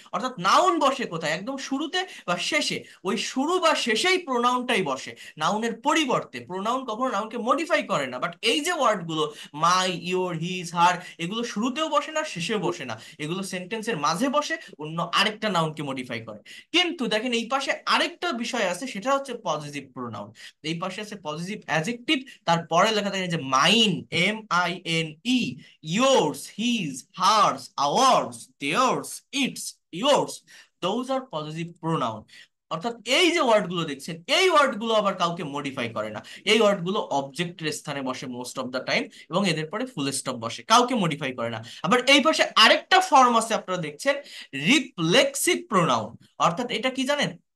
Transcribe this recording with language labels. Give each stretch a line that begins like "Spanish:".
Bangla: অর্থাৎ নাউন বসে কোথায়? একদম শুরুতে বা শেষে। ওই শুরু বা শেষেই প্রোনাউনটাই বসে নাউনের পরিবর্তে। প্রোনাউন কখনো নাউনকে মডিফাই করে না। বাট এই যে ওয়ার্ডগুলো মাই, ইওর, হিজ, হার, এগুলো শুরুতেও বসে না, শেষেও বসে না, এগুলো সেন্টেন্সের মাঝে বসে, অন্য আরেকটা নাউনকে মডিফাই করে। কিন্তু দেখেন এই পাশে আরেকটা বিষয় আছে, সেটা হচ্ছে পজিটিভ প্রোনাউন। এই পাশে আছে
English: positive adjective,
Bangla: তারপরে লেখা থাকে যে
English: Mine, MINE, yours, his, hers, ours, theirs, its, yours, those are positive pronoun।
Bangla: অর্থাৎ এই যে ওয়ার্ডগুলো দেখছেন, এই ওয়ার্ডগুলো আবার কাউকে মডিফাই করে না। এই ওয়ার্ডগুলো অবজেক্টের স্থানে বসে মোস্ট অফ দ্য টাইম, এবং এদের পরে ফুল স্টপ বসে, কাউকে মডিফাই করে না। আবার এই পাশে আরেকটা ফর্ম আছে, আপনারা দেখছেন, রিফ্লেক্সিভ প্রোনাউন। অর্থাৎ এটা কি জানেন?